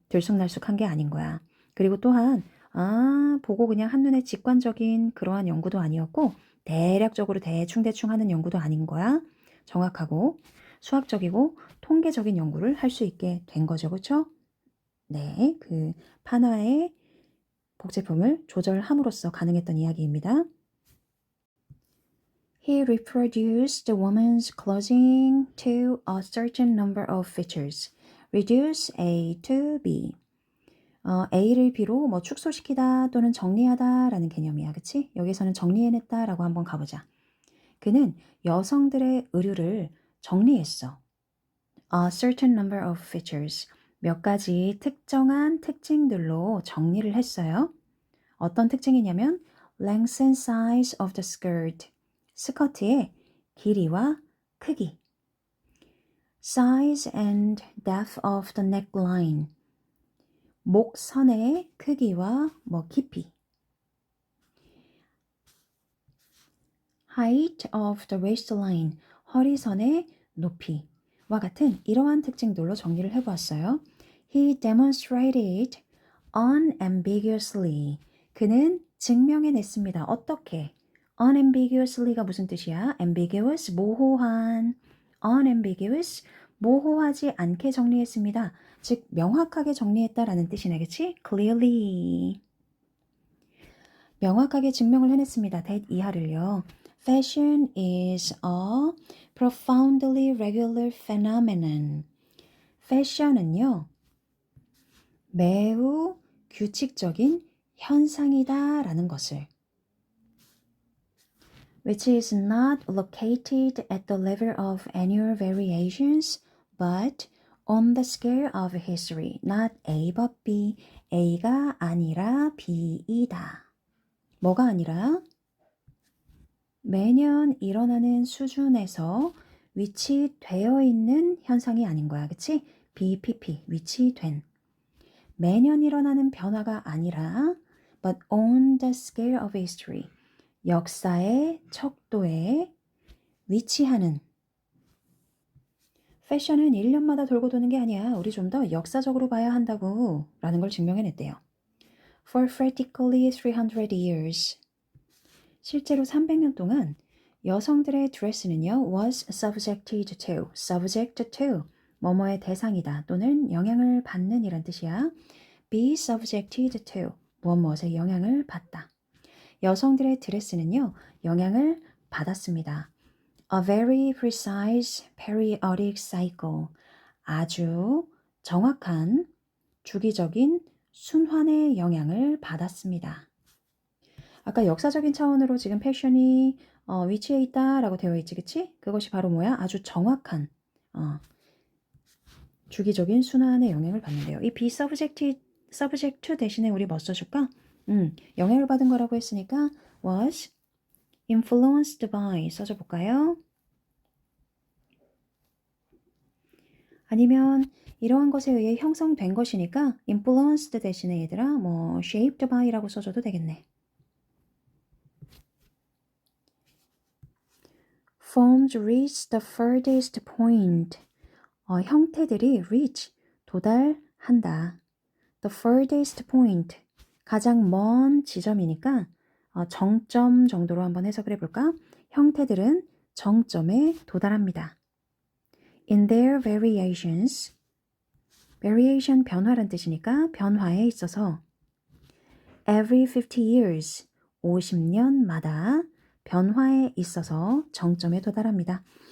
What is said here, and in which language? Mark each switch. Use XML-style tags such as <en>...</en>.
<ko>들쑥날쑥한 게 아닌 거야. 그리고 또한 보고 그냥 한눈에 직관적인 그러한 연구도 아니었고 대략적으로 대충 하는 연구도 아닌 거야. 정확하고 수학적이고 통계적인 연구를 할 수 있게 된 거죠. 그렇죠? 네, 그 판화의 복제품을 조절함으로써 가능했던 이야기입니다.</ko> <en>He reproduced the woman's clothing to a certain number of features. Reduce A to B.</en> <ko>A를 B로 뭐 축소시키다 또는 정리하다 라는 개념이야. 그치? 여기서는 정리해냈다 라고 한번 가보자. 그는 여성들의 의류를 정리했어.</ko> <en>A certain number of features.</en> <ko>몇 가지 특정한 특징들로 정리를 했어요. 어떤 특징이냐면</ko> <en>length and size of the skirt.</en> <ko>스커트의 길이와 크기.</ko> <en>Size and depth of the neckline.</en> <ko>목선의 크기와 뭐 깊이.</ko> <en>Height of the waistline.</en> <ko>허리선의 높이와 같은 이러한 특징들로 정리를 해보았어요.</ko> <en>He demonstrated unambiguously.</en> <ko>그는 증명해냈습니다. 어떻게? unambiguously가 무슨 뜻이야? ambiguous, 모호한. unambiguous, 모호하지 않게 정리했습니다. 즉 명확하게 정리했다라는 뜻이네. 그치? clearly. 명확하게 증명을 해냈습니다. that 이하를요.</ko> <en>Fashion is a profoundly regular phenomenon.</en> <ko>패션은요. 매우 규칙적인 현상이다 라는 것을</ko> <en>which is not located at the level of annual variations but on the scale of history. Not A but B.</en> <ko>A가 아니라 B이다. 뭐가 아니라? 매년 일어나는 수준에서 위치되어 있는 현상이 아닌 거야. 그치? BPP, 위치된. 매년 일어나는 변화가 아니라</ko> <en>but on the scale of history.</en> <ko>역사의 척도에 위치하는. 패션은 1년마다 돌고 도는 게 아니야. 우리 좀 더 역사적으로 봐야 한다고 라는 걸 증명해냈대요.</ko> <en>For practically 300 years.</en> <ko>실제로 300년 동안 여성들의 드레스는요.</ko> <en>was subjected to. subject to.</en> <ko>뭐뭐의 대상이다 또는 영향을 받는 이란 뜻이야.</ko> <en>be subjected to.</en> <ko>무엇에 영향을 받다. 여성들의 드레스는요. 영향을 받았습니다.</ko> <en>A very precise periodic cycle.</en> <ko>아주 정확한 주기적인 순환의 영향을 받았습니다. 아까 역사적인 차원으로 지금 패션이 위치해 있다라고 되어 있지, 그치? 그것이 바로 뭐야? 아주 정확한 주기적인 순환에 영향을 받는데요. 이</ko> <en>be subject to</en> <ko>대신에 우리 뭐 써줄까? 영향을 받은 거라고 했으니까</ko> <en>was influenced by</en> <ko>써줘 볼까요? 아니면 이러한 것에 의해 형성된 것이니까 influenced 대신에 얘들아 뭐</ko> <en>shaped by</en> <ko>라고 써줘도 되겠네.</ko> <en>Forms reach the furthest point.</en> <ko>형태들이 reach, 도달한다.</ko> <en>The furthest point,</en> <ko>가장 먼 지점이니까 정점 정도로 한번 해석을 해볼까? 형태들은 정점에 도달합니다.</ko> <en>In their variations,</en> <ko>variation 변화란 뜻이니까 변화에 있어서</ko> <en>every 50 years,</en> <ko>50년마다 변화에 있어서 정점에 도달합니다.</ko>